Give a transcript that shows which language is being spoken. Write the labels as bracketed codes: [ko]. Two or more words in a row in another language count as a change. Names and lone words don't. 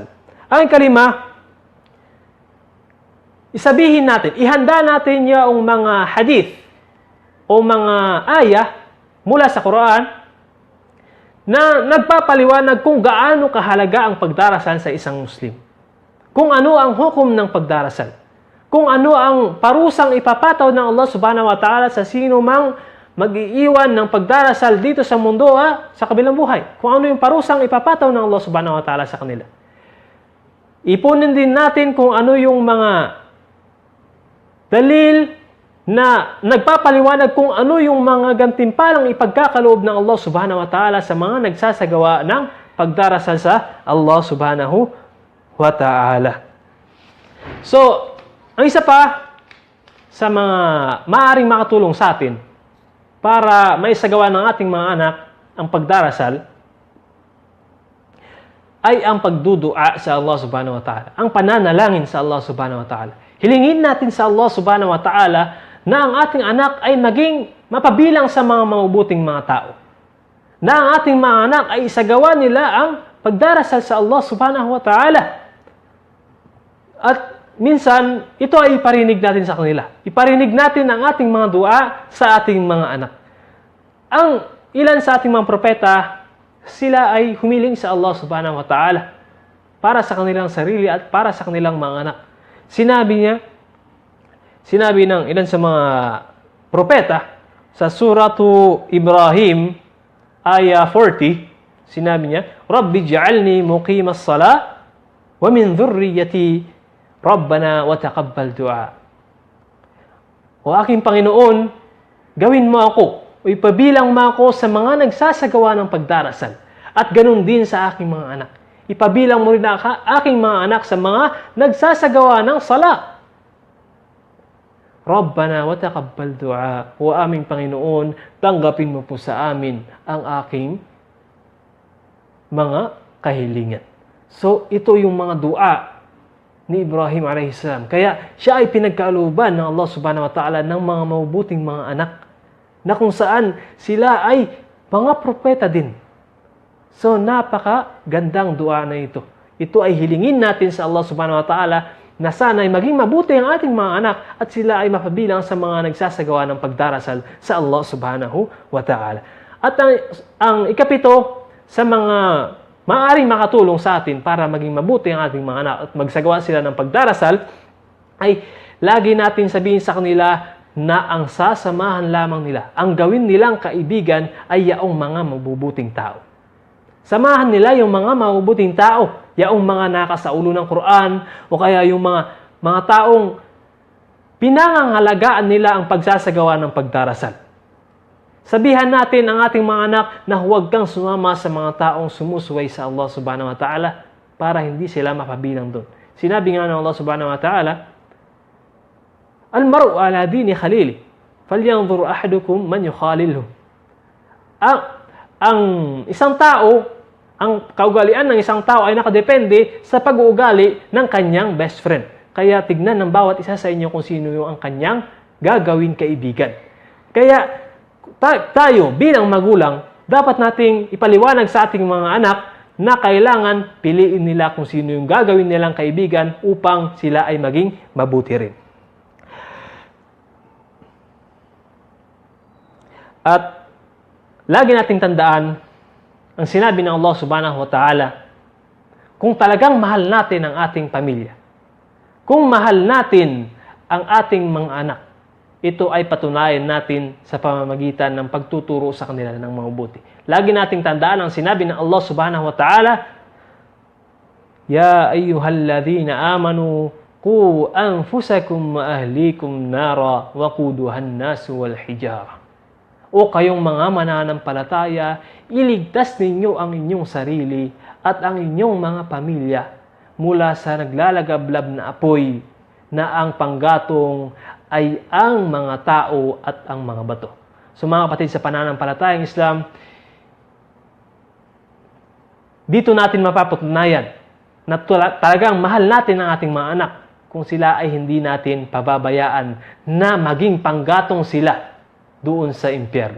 [tl] Ang ikalima, isabihin natin, ihanda natin yung mga hadith o mga ayah mula sa Quran na nagpapaliwanag kung gaano kahalaga ang pagdarasal sa isang Muslim. Kung ano ang hukom ng pagdarasal. Kung ano ang parusang ipapataw ng Allah [ar] سبحانه وتعالى [tl] sa sino mang mag-iiwan ng pagdarasal dito sa mundo sa kabilang buhay. Kung ano yung parusang ipapataw ng Allah [ar] سبحانه وتعالى [tl] sa kanila. Ipunin din natin kung ano yung mga dalil na nagpapaliwanag kung ano yung mga gantimpalang ipagkakaloob ng Allah [ar] سبحانه وتعالى [tl] sa mga nagsasagawa ng pagdarasal sa Allah subhanahu wa ta'ala. So, ang isa pa sa mga maaaring makatulong sa atin para maisagawa ng ating mga anak ang pagdarasal ay ang pagdudua sa Allah [ar] سبحانه وتعالى. [tl] Ang pananalangin sa Allah [ar] سبحانه وتعالى. [tl] Hilingin natin sa Allah [ar] سبحانه وتعالى [tl] na ang ating anak ay maging mapabilang sa mga mabubuting mga tao. Na ang ating mga anak ay isagawa nila ang pagdarasal sa Allah [ar] سبحانه وتعالى. [tl] At minsan, ito ay iparinig natin sa kanila. Iparinig natin ang ating mga dua sa ating mga anak. Ang ilan sa ating mga propeta, sila ay humiling sa Allah [ar] سبحانه وتعالى [tl] para sa kanilang sarili at para sa kanilang mga anak. Sinabi ng ilan sa mga propeta sa Suratu Ibrahim, aya 40, sinabi niya, [ar] رب اجعلني مقيم الصلاة ومن ذريتي ربنا وتقبل دعاء. [tl] O aking Panginoon, gawin mo ako, o ipabilang mo ako sa mga nagsasagawa ng pagdarasal. At ganun din sa aking mga anak. Ipabilang mo rin aking mga anak sa mga nagsasagawa ng sala. [ar] ربنا وتقبل دعاء. [tl] O aming Panginoon, tanggapin mo po sa amin ang aking mga kahilingan. So, ito yung mga dua ni Ibrahim a.s. Kaya siya ay pinagkalooban ng Allah [ar] سبحانه وتعالى [tl] ng mga mabubuting mga anak na kung saan sila ay mga propeta din. So napakagandang dua na ito. Ito ay hilingin natin sa Allah [ar] سبحانه وتعالى [tl] na sana ay maging mabuti ang ating mga anak at sila ay mapabilang sa mga nagsasagawa ng pagdarasal sa Allah [ar] سبحانه وتعالى. [tl] At ang ikapito sa mga maaaring makatulong sa atin para maging mabuti ang ating mga anak at magsagawa sila ng pagdarasal ay lagi natin sabihin sa kanila na ang sasamahan lamang nila, ang gawin nilang kaibigan ay yaong mga mabubuting tao. Samahan nila yung mga mabubuting tao, yaong mga nakasaulo ng Quran o kaya yung mga taong pinangangalagaan nila ang pagsasagawa ng pagdarasal. Sabihan natin ang ating mga anak na huwag kang sumama sa mga taong sumusuway sa Allah [ar] سبحانه وتعالى [tl] para hindi sila mapabilang doon. Sinabi nga ng [ar] الله سبحانه وتعالى، المرء على دين خليله، فلينظر أحدكم من يخالل. [tl] Ang isang tao, ang kaugalian ng isang tao ay nakadepende sa pag-uugali ng kanyang [en] best friend. [tl] Kaya tignan ng bawat isa sa inyo kung sino yung ang kanyang gagawin kaibigan. Kaya tayo bilang magulang, dapat nating ipaliwanag sa ating mga anak na kailangan piliin nila kung sino yung gagawin nilang kaibigan upang sila ay maging mabuti rin. At lagi nating tandaan ang sinabi ng Allah [ar] سبحانه وتعالى, [tl] kung talagang mahal natin ang ating pamilya, kung mahal natin ang ating mga anak, ito ay patunayan natin sa pamamagitan ng pagtuturo sa kanila ng mabuti. Lagi nating tandaan ang sinabi ng [ar] الله سبحانه وتعالى، يا أيها الذين آمنوا قوا أنفسكم وأهليكم نارا وقودها الناس والحجارة. [tl] O kayong mga mananampalataya, iligtas ninyo ang inyong sarili at ang inyong mga pamilya mula sa naglalagablab na apoy na ang panggatong ay ang mga tao at ang mga bato. So mga kapatid sa pananampalatayang Islam, dito natin mapapatunayan na talagang mahal natin ang ating mga anak kung sila ay hindi natin pababayaan na maging panggatong sila doon sa impyerno.